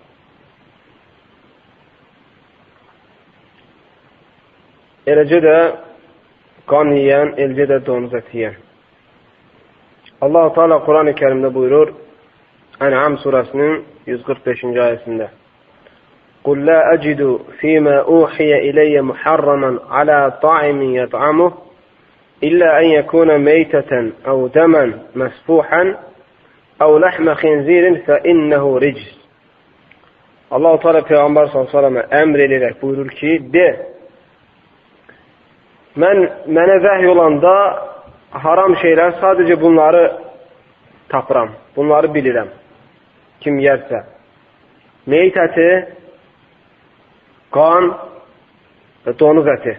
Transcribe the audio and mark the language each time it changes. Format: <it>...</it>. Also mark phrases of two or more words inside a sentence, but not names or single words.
<az>Eləcə də qan yiyən, eləcə də donuz ət yiyən. Allah-u Teala Quran-ı Kerimdə buyurur, Ən'am surəsinin 145-ci ayəsində:</az> <ar>قُلْ لَا أَجِدُ فِي مَا أُوحِيَ إِلَيَّ مُحَرَّمًا عَلَى طَاعِمٍ يَطْعَمُهُ إِلَّا أَنْ يَكُونَ مَيْتَةً أَوْ دَمًا مَسْفُوحًا أَوْ لَحْمَ خِنْزِيرٍ فَإِنَّهُ رِجْسٌ.</ar> <az>Allah-u Teala Peyğəmbər s.ə.və əmr edərək buyurur ki, de, mənə vəhy olanda haram şeylər sadəcə bunları tapıram, bunları bilirəm. Kim yersə, meyit əti, qan və donuz əti.</az>